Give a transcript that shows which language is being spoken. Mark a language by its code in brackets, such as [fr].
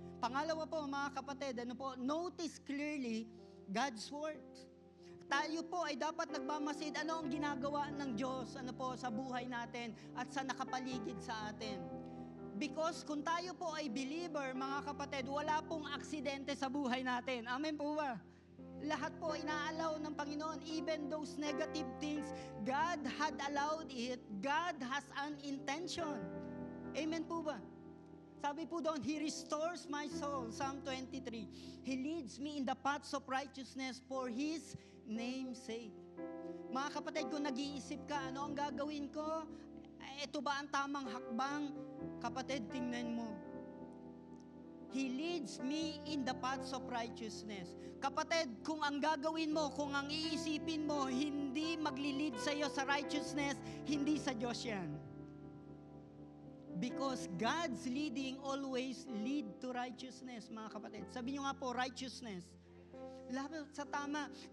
[tl] Pangalawa po, mga kapatid, [en] notice clearly God's works. [tl] Tayo po ay dapat nagmamasid ano ang ginagawa ng Diyos sa buhay natin at sa nakapaligid sa atin. Because kung tayo po ay believer, mga kapatid, wala pong aksidente sa buhay natin. Amen po ba? Lahat po inaalaw ng Panginoon, [en] even those negative things, God had allowed it. God has an intention. Amen po ba? [tl] Sabi po doon, [en] He restores my soul, Psalm 23. He leads me in the paths of righteousness for His name's sake. [tl] Mga kapatid, kung nag-iisip ka, ano ang gagawin ko? Ito ba ang tamang hakbang? Kapatid, tingnan mo. [en] He leads me in the paths of righteousness. [tl] Kapatid, kung ang gagawin mo, kung ang iisipin mo, hindi maglilid sa iyo sa righteousness, hindi sa Diyos yan. [en] Because God's leading always lead to righteousness, [tl] mga kapatid. Sabi nyo nga po, righteousness. Lahat sa tama.